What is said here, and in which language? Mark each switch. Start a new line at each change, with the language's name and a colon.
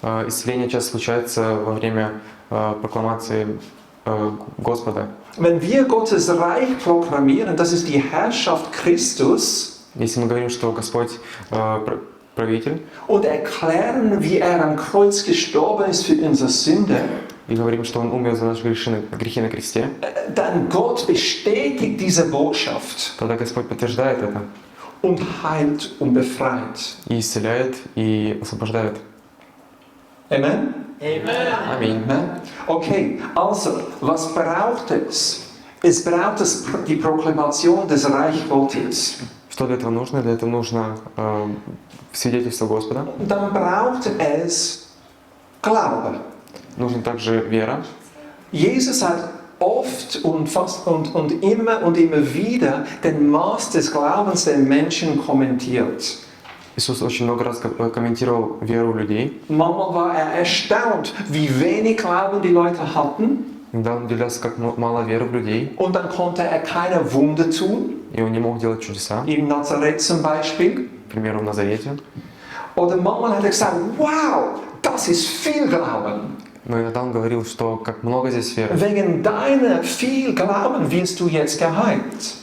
Russian: Исцеление часто случается во время прокламации Господа.
German: Wenn wir Gottes Reich proklamieren, das ist die Herrschaft Christus,
Russian: Если мы говорим, что Господь правитель,
German: und erklären, wie er am Kreuz gestorben ist für unsere Sünde,
Russian: и говорим, что Он умер за наши грехи на кресте,
German: dann Gott bestätigt diese Botschaft
Russian: тогда Господь подтверждает это
German: und heilt und befreit.
Russian: и исцеляет, и освобождает.
German: Amen?
Russian: Аминь.
German: Amen? Okay, also, was braucht es? Es braucht die Proklamation des Reich Gottes.
Russian: Что для этого нужно? Для этого нужно свидетельство Господа.
German: Dann braucht es Glaube.
Russian: Нужна также вера.
German: Jesus hat oft und fast und immer wieder den Maß des Glaubens der Menschen kommentiert.
Russian: Иисус очень много раз комментировал веру людей.
German: Manchmal war er erstaunt, wie wenig Glauben die Leute hatten,
Russian: Иногда он удивлялся, как мало веры в людей,
German: und dann konnte er keine Wunder tun,
Russian: и он не мог делать чудеса.
German: in Nazareth zum Beispiel.
Russian: К примеру, в Назарете.
German: Oder manchmal hat er gesagt, wow, das ist viel Glauben.
Russian: Но иногда он говорил, что как много здесь веры.
German: Wegen deiner viel Glauben wirst du jetzt geheilt.